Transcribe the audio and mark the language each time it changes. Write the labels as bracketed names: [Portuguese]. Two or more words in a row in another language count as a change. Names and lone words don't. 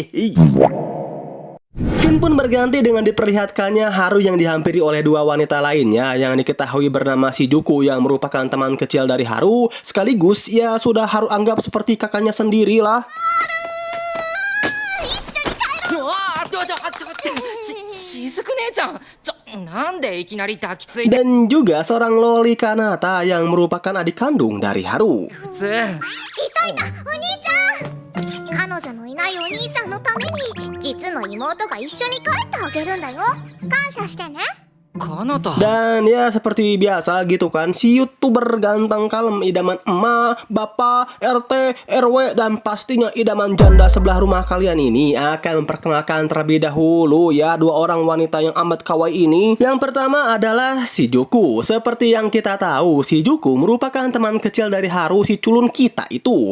[Indonesian] Scene pun berganti dengan diperlihatkannya Haru yang dihampiri oleh dua wanita lainnya yang diketahui bernama Shizuku yang merupakan teman kecil dari Haru, sekaligus ya sudah Haru anggap seperti kakaknya sendiri lah. Dan juga seorang Loli Kanata yang merupakan adik kandung dari Haru. [Japanese] 彼女のいないお兄ちゃんのために実の妹が一緒に帰ってあげるんだよ。感謝してね。 [Indonesian] Dan ya seperti biasa gitu kan, si YouTuber ganteng kalem idaman emak, bapak, RT, RW, dan pastinya idaman janda sebelah rumah kalian ini akan memperkenalkan terlebih dahulu ya dua orang wanita yang amat kawaii ini. Yang pertama adalah Shizuku. Seperti yang kita tahu, Shizuku merupakan teman kecil dari Haru si culun kita itu.